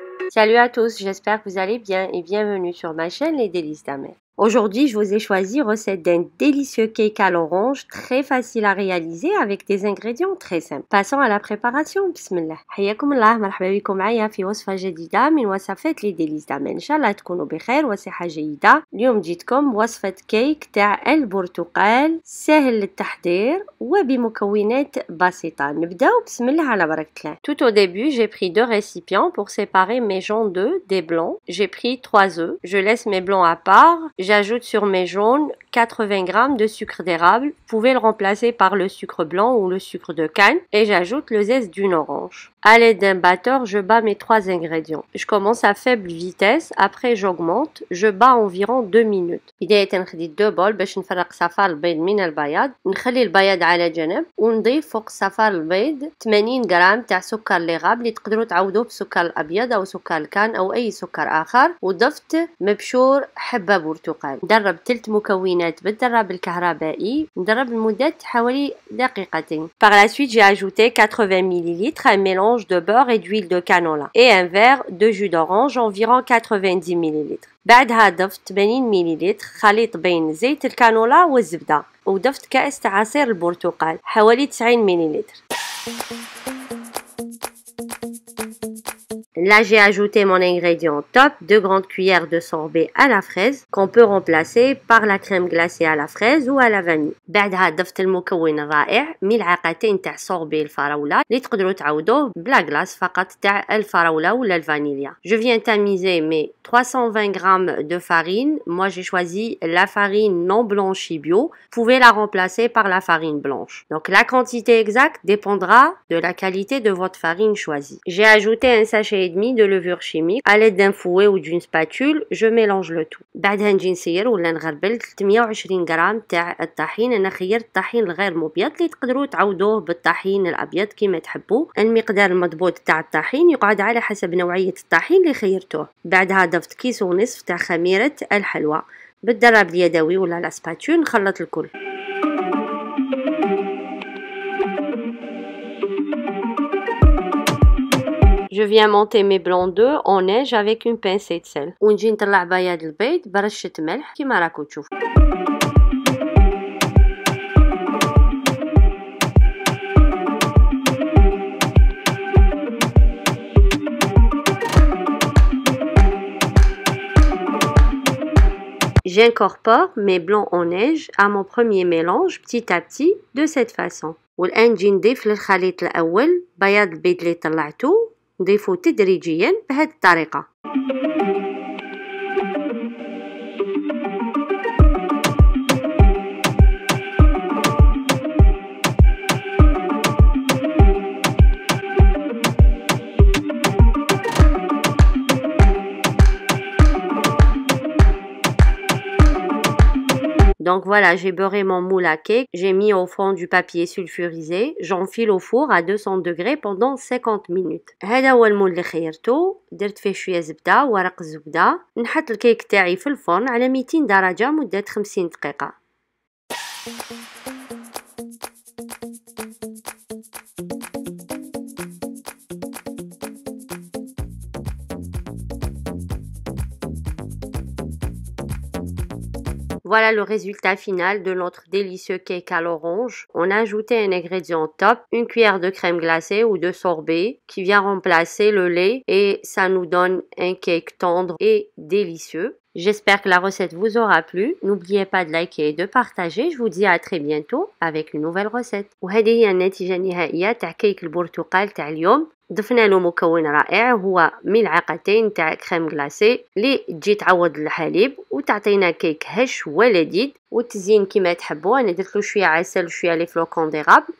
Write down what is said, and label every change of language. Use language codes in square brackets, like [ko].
[fr] Salut à tous, j'espère que vous allez bien et bienvenue sur ma chaîne Les Délices d'Amel. Aujourd'hui, je vous ai choisi recette d'un délicieux cake à l'orange très facile à réaliser avec des ingrédients très simples. Passons à la préparation. [ar] Bismillah. حياكم الله مرحبا بكم معايا في وصفة جديدة من وصفات لي ديليس دامل. إن شاء الله تكونوا بخير وصحة جيدة. اليوم جيتكم بوصفة كيك تاع البرتقال سهل التحضير وبمكونات بسيطة. نبداو بسم الله على بركة الله. [fr] Tout au début, j'ai pris deux récipients pour séparer mes jaunes d'œufs des blancs. J'ai pris 3 œufs. Je laisse mes blancs à part. J'ajoute sur mes jaunes 80 g de sucre d'érable. Vous pouvez le remplacer par le sucre blanc ou le sucre de canne. Et j'ajoute le zeste d'une orange. À l'aide d'un batteur, je bats mes 3 ingrédients. Je commence à faible vitesse. Après, j'augmente. Je bats environ 2 minutes. [ar] بداية نخدي 2 بول باش نفرق صفار البيض من البياض. نخلي البياض على جنب ونضيف فوق صفار البيض 80 غرام تاع سكر ليغاب اللي تقدروا تعوضوه بسكر الابيض او سكر الكان او اي سكر اخر. وضفت مبشور حبة برتقال. ندرب 3 مكونات بالدراب الكهربائي. ندرب لمدة حوالي دقيقتين. [fr] Par la suite, j'ai ajouté 80 ml un mélange de beurre et d'huile de canola et un verre de jus d'orange environ 90 ml. [ar] بعدها ضفت 80 ملل خليط بين زيت الكانولا والزبدة وضفت كأس عصير البرتقال حوالي 90 ملل. [fr] Là, j'ai ajouté mon ingrédient top, 2 grandes cuillères de sorbet à la fraise qu'on peut remplacer par la crème glacée à la fraise ou à la vanille. [ar] بعدها ضفت المكون الرائع ملعقتين تاع صوربي الفراولة اللي تقدروا تعوضوه بلا غلاس فقط تاع الفراولة ولا الفانيليا. [fr] Je viens tamiser mes 320 g de farine. Moi, j'ai choisi la farine non blanchie bio. Vous pouvez la remplacer par la farine blanche. Donc, la quantité exacte dépendra de la qualité de votre farine choisie. J'ai ajouté un sachet et demi de levure chimique à l'aide d'un fouet ou d'une spatule. Je mélange le tout. [ar] بعدها نجي نسير ولا نغربل 320 غرام تاع الطحين. انا خيرت الطحين الغير مبيض اللي تقدروا تعوضوه بالطحين الابيض كما تحبوا. المقدار المضبوط تاع الطحين يقعد على حسب نوعية الطحين اللي خيرتوه. بعدها ضفت كيس ونصف تاع خميرة الحلوى بالدراب اليدوي ولا لا سباتول. نخلط الكل. [fr] Je viens monter mes blancs d'œufs en neige avec une pincée de sel. [ar] ونجي نطلع بياض البيض برشة ملح كيما راكو تشوفوا. [fr] J'incorpore mes blancs en neige à mon premier mélange petit à petit de cette façon. [ar] والآن نجي نضيف للخليط الأول بياض البيض اللي طلعته. نضيفه تدريجيا بهذه الطريقة. [fr] Donc voilà, j'ai beurré mon moule à cake, j'ai mis au fond du papier sulfurisé, j'enfile au four à 200 degrés pendant 50 minutes. [ar] هذا هو المول اللي خيرته. درت فيه شوية زبدة ورق الزبدة. نحط الكيك تاعي في الفرن على 200 درجة مدة 50 دقيقة. [fr] Voilà le résultat final de notre délicieux cake à l'orange. On a ajouté un ingrédient top, une cuillère de crème glacée ou de sorbet qui vient remplacer le lait et ça nous donne un cake tendre et délicieux. J'espère que la recette vous aura plu. N'oubliez pas de liker et de partager. Je vous dis à très bientôt avec une nouvelle recette. [ar] وهذه هي النتيجة النهائية تاع كيك البرتقال تاع اليوم. ضفنا له مكون رائع هو ملعقتين تاع كريم غلاسي اللي تجي تعوض الحليب وتعطينا كيك هش ولذيذ. والتزيين كما تحبوا. انا درت له شويه عسل وشويه [fr] لي فلوكون ديغابل.